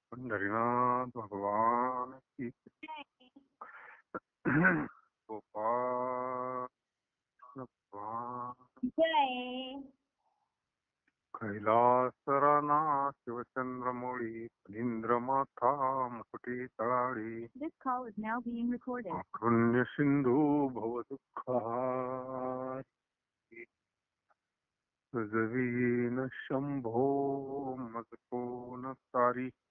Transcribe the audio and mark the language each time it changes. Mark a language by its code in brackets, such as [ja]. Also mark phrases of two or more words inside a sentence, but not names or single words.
[hi] हरिनाथ भगवान की गोपाल भगवान जय. [mr] कैलासराना शिवचंद्रमौळी फणींद्रमाथा मुकुटी तळाळी [en] This call is now being recorded. [mr] आकृण्य सिंधू भवदुःखा सजवीन शंभो मजकोन सारी.